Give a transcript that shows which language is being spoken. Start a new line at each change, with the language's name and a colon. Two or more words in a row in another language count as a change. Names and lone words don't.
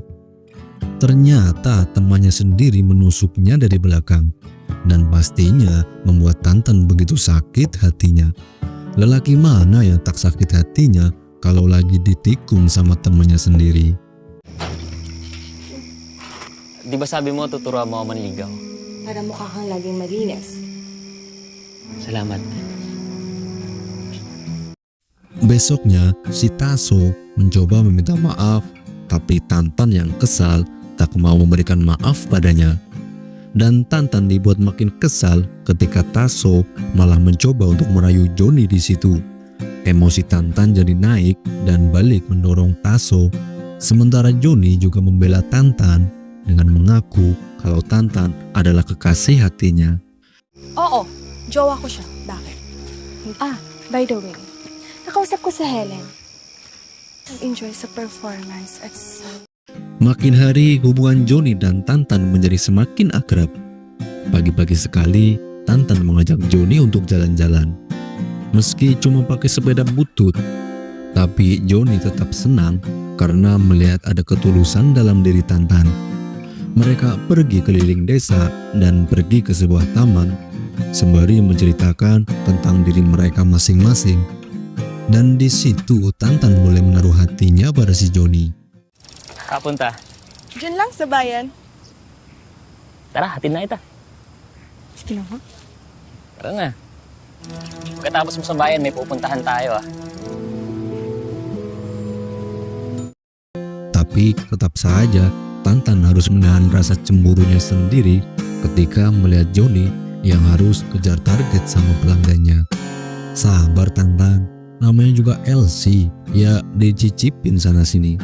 Indonesian: Ternyata temannya sendiri menusuknya dari belakang, dan pastinya membuat Tantan begitu sakit hatinya. Lelaki mana yang tak sakit hatinya kalau lagi ditikung sama temannya sendiri?
Filipino: Di ba sabi mo tuturo mo ako manligaw? Para mukha kang laging malinis. Salamat.
Indonesian: Besoknya si Taso mencoba meminta maaf, tapi Tantan yang kesal tak mau memberikan maaf padanya. Dan Tantan dibuat makin kesal ketika Taso malah mencoba untuk merayu Johnny di situ. Emosi Tantan jadi naik dan balik mendorong Taso. Sementara Johnny juga membela Tantan dengan mengaku kalau Tantan adalah kekasih hatinya.
Filipino: Oo, jowa ko siya. Bakit?
English: By the way,
Filipino: nakausap ko si Helen. Nag-enjoy sa performance at
Indonesian: Makin hari hubungan Johnny dan Tantan menjadi semakin akrab. Pagi-pagi sekali Tantan mengajak Johnny untuk jalan-jalan. Meski cuma pakai sepeda butut, tapi Johnny tetap senang karena melihat ada ketulusan dalam diri Tantan. Mereka pergi keliling desa dan pergi ke sebuah taman sembari menceritakan tentang diri mereka masing-masing. Dan di situ Tantan mulai menaruh hatinya pada si Johnny.
Filipino: Kapunta. Diyan lang sa bayan. Tara, hatid na kita. Sige na, ha? Tara na. Pagkatapos mo sa bayan, may pupuntahan tayo
Indonesian: Tapi tetap saja Tantan harus menahan rasa cemburunya sendiri ketika melihat Johnny yang harus kejar target sama pelanggannya. Sabar Tantan, namanya juga Elsie, ya dicicipin sana sini.